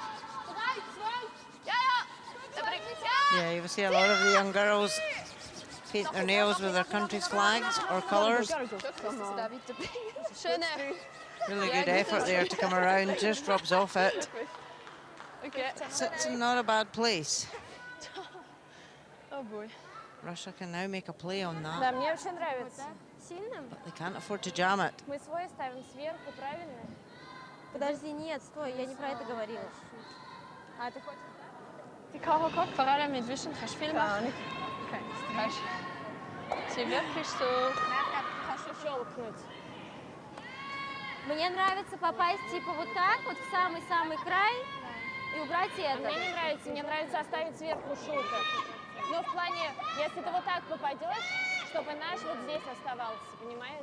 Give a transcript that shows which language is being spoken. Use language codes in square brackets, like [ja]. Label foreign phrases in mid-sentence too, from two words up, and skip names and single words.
[en] Yeah, you will see a lot of the young girls paint their nails with their country's flags or colours. Really good effort there to come around, just rubs off it. Sits in not a bad place. Oh boy. Russia can now make a play on that, [ru] Да, мне вообще нравится. Сильным? [en] but they can't afford to jam it. [ru] Мы свой ставим сверху, правильно? Подожди, нет, стой, я не про это говорила. А ты хочешь? [de] Die Karo guckt vor allem mit Wischen, kannst du viel machen? Okay, kannst sie wirklich so... [ru] Хочу щелкнуть. Мне нравится попасть типа вот так, вот в самый-самый край и убрать это. Мне нравится оставить сверху шуток. Но в плане, если ты вот так попадешь, чтобы наш вот здесь оставался, понимаешь?